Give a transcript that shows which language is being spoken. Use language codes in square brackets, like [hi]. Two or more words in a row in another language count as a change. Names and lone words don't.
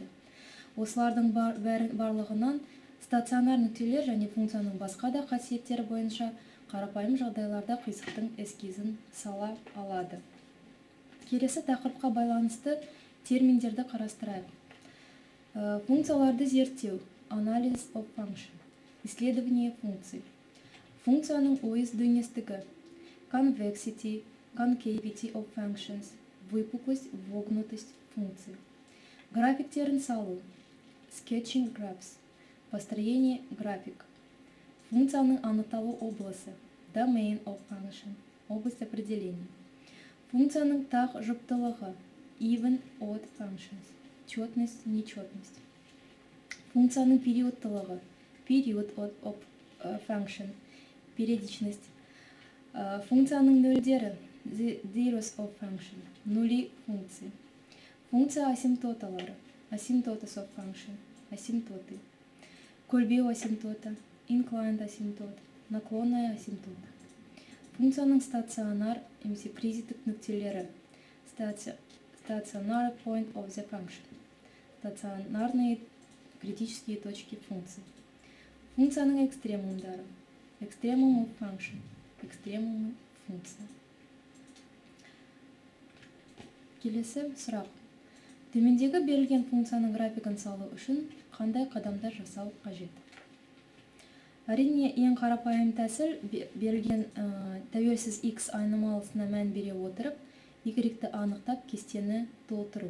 [kk] Осылардың барлығынан стационар нүктелер және функцияның басқа да қасиеттері бойынша қарапайым жағдайларда қисықтың эскизін сала алады. Келесі тақырыпқа байланысты терминдерді қарастырайық. Функцияларды зерттеу, анализ [en] of function, [ru] исследование функций. [kk] Функцияның ойыс дөңестігі, [en] convexity, concavity of functions, [ru] выпуклость, вогнутость функций. [kk] Графиктерін салу, [en] sketching graphs, [ru] построение график. [kk] Функцияның анықталу облысы, [en] domain of function, [ru] область определения. [kk] Функцияның тақ жұптылығы, [en] even, odd functions, [ru] четность, нечетность. [kk] Функцияның периодтылығы, [en] period of function, [ru] периодичность. [kk] Функцияның нөлдері, [en] the zeros of function, [ru] нули функции. [kk] Функция асимптоталары, [en] asymptotes of function, [ru] асимптоты. [kk] Көлбеу асимптоты, [en] inclined асимптот, [ru] наклонная асимптота. [kk] Функцияның стационар немесе кризистік нүктелері, [en] stationary point of the function, [ru] стационарные критические точки функции. [kk] Функцияның экстремумдары, [en] extremum of function, [ru] экстремумы функция. [kk] Келесі сұрақ. Төмендегі берілген функцияның графигін салу үшін қандай қадамдар жасау қажет? Әрине, ең қарапайым тәсіл берілген тәуелсіз x айнымалысына мән бере отырып, y-ті анықтап кестені толтыру.